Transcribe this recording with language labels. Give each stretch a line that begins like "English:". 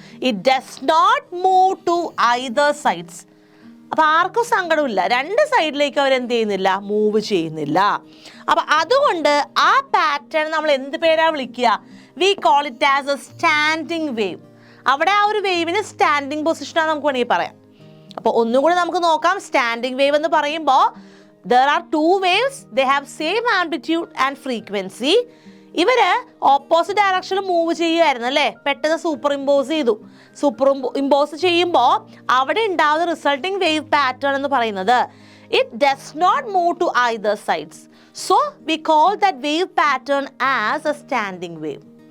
English: It does not move to either sides.
Malayalam: അപ്പം ആർക്കും സങ്കടമില്ല, രണ്ട് സൈഡിലേക്ക് അവർ എന്ത് ചെയ്യുന്നില്ല? മൂവ് ചെയ്യുന്നില്ല. അപ്പം അതുകൊണ്ട് ആ പാറ്റേൺ നമ്മൾ എന്ത് പേരാ വിളിക്കുക?
English: We call it as a standing wave.
Malayalam: അവിടെ ആ ഒരു വേവിന് സ്റ്റാൻഡിങ് പൊസിഷനാണ് നമുക്ക് വേണമെങ്കിൽ പറയാം. അപ്പോൾ ഒന്നും കൂടി നമുക്ക് നോക്കാം.
English: standing wave
Malayalam: എന്ന് പറയുമ്പോൾ
English: there are two waves, they have same amplitude and frequency.
Malayalam: ഇവര് ഓപ്പോസിറ്റ് ഡയറക്ഷനിൽ മൂവ് ചെയ്യുമായിരുന്നു അല്ലേ. പെട്ടെന്ന് സൂപ്പർ ഇമ്പോസ് ചെയ്തു. സൂപ്പർ ഇമ്പോസ് ചെയ്യുമ്പോൾ അവിടെ ഉണ്ടാവുന്ന റിസൾട്ടിങ് വേവ് പാറ്റേൺ എന്ന് പറയുന്നത്
English: It does not move to either sides. So we call that wave pattern as a standing wave.